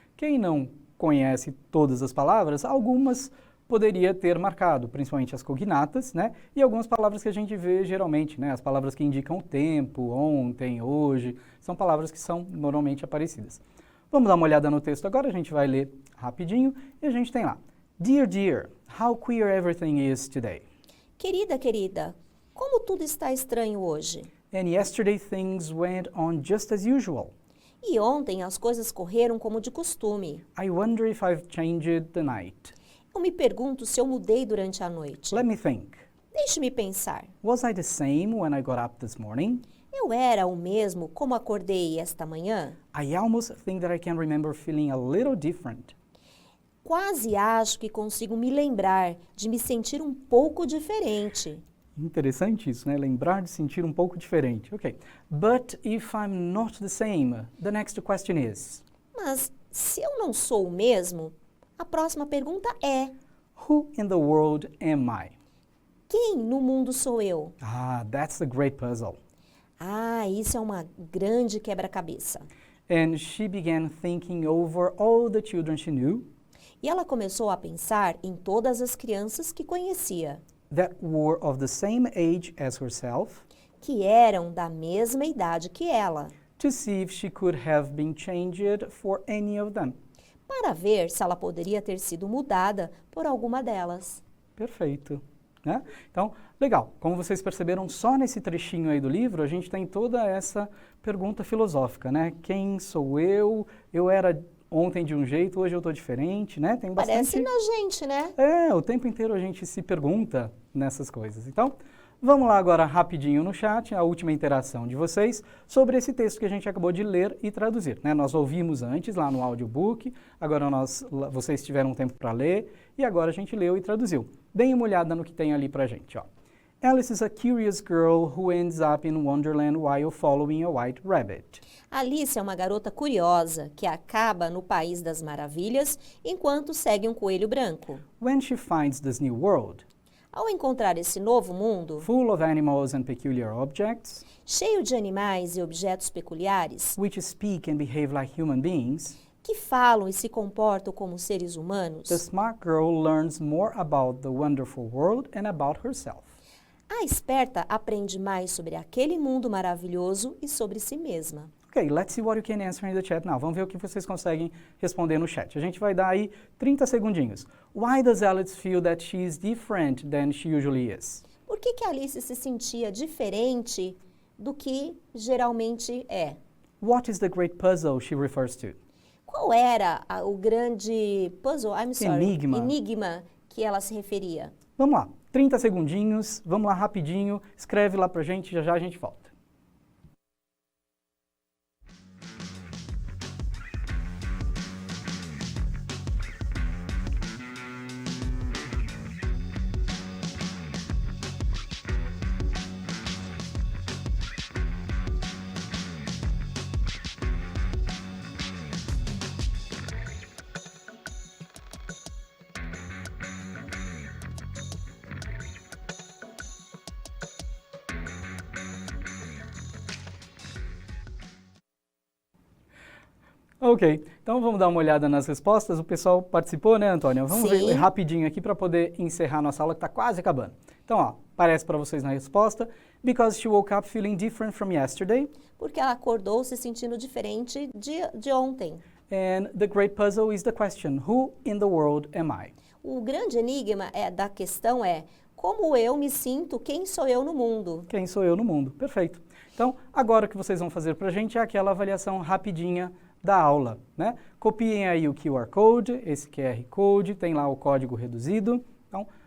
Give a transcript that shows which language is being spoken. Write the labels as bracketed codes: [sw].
[pt] Quem não conhece todas as palavras, algumas poderia ter marcado, principalmente as cognatas, né? E algumas palavras que a gente vê geralmente, né? As palavras que indicam o tempo, ontem, hoje, são palavras que são normalmente aparecidas. Vamos dar uma olhada no texto agora, a gente vai ler rapidinho e a gente tem lá. [en] Dear, dear, how queer everything is today. [pt] Querida, querida, como tudo está estranho hoje? [en] And yesterday things went on just as usual. [pt] E ontem as coisas correram como de costume. [en] I wonder if I've changed the night. [pt] Eu me pergunto se eu mudei durante a noite. [en] Let me think. [pt] Deixe-me pensar. [en] Was I the same when I got up this morning? [pt] Eu era o mesmo como acordei esta manhã? [en] I almost think that I can remember feeling a little different. [pt] Quase acho que consigo me lembrar de me sentir um pouco diferente. Interessante isso, né? Lembrar de sentir um pouco diferente. Ok. [en] But if I'm not the same, the next question is... [pt] Mas se eu não sou o mesmo, a próxima pergunta é: [en] Who in the world am I? [pt] quem no mundo sou eu? [en] Ah, that's the great puzzle. [pt] Ah, isso é uma grande quebra-cabeça. [en] And she began thinking over all the children she knew [pt] E ela começou a pensar em todas as crianças que conhecia, [en] that were of the same age as herself, [pt] que eram da mesma idade que ela, [en] to see if she could have been changed for any of them. [pt] para ver se ela poderia ter sido mudada por alguma delas. Perfeito. Né? Então, legal. Como vocês perceberam, só nesse trechinho aí do livro, a gente tem toda essa pergunta filosófica, né? Quem sou eu? Eu era ontem de um jeito, hoje eu estou diferente, né? Tem bastante... Parece na gente, né? O tempo inteiro a gente se pergunta nessas coisas. Então, vamos lá agora rapidinho no chat, a última interação de vocês sobre esse texto que a gente acabou de ler e traduzir, né? Nós ouvimos antes lá no audiobook, agora vocês tiveram tempo para ler e agora a gente leu e traduziu. Deem uma olhada no que tem ali pra gente, ó. [en] Alice is a curious girl who ends up in Wonderland while following a white rabbit. [pt] Alice é uma garota curiosa que acaba no País das Maravilhas enquanto segue um coelho branco. [en] When she finds this new world, [pt] Ao encontrar esse novo mundo, [en] full of animals and peculiar objects, [pt] cheio de animais e objetos peculiares, [en] which speak and behave like human beings, [pt] que falam e se comportam como seres humanos, [en] the smart girl learns more about the wonderful world and about herself. [pt] a esperta aprende mais sobre aquele mundo maravilhoso e sobre si mesma. [en] Ok, let's see what you can answer in the chat now. [pt] Vamos ver o que vocês conseguem responder no chat. A gente vai dar aí 30 segundinhos. [en] Why does Alice feel that she is different than she usually is? [pt] Por que Alice se sentia diferente do que geralmente é? [en] What is the great puzzle she refers to? [pt] Qual era o grande puzzle, enigma que ela se referia? Vamos lá, 30 segundinhos, vamos lá rapidinho, escreve lá pra gente, já já a gente volta. Ok, então vamos dar uma olhada nas respostas. O pessoal participou, né, Antônia? Vamos ver rapidinho aqui para poder encerrar nossa aula que está quase acabando. Então, ó, aparece para vocês na resposta. [en] Because she woke up feeling different from yesterday. [pt] Porque ela acordou se sentindo diferente de ontem. [en] And the great puzzle is the question, who in the world am I? [pt] O grande enigma da questão é: como eu me sinto, quem sou eu no mundo? Quem sou eu no mundo? Perfeito. Então, agora o que vocês vão fazer para a gente é aquela avaliação rapidinha da aula, né? Copiem aí o QR Code, esse QR Code, tem lá o código reduzido. Então,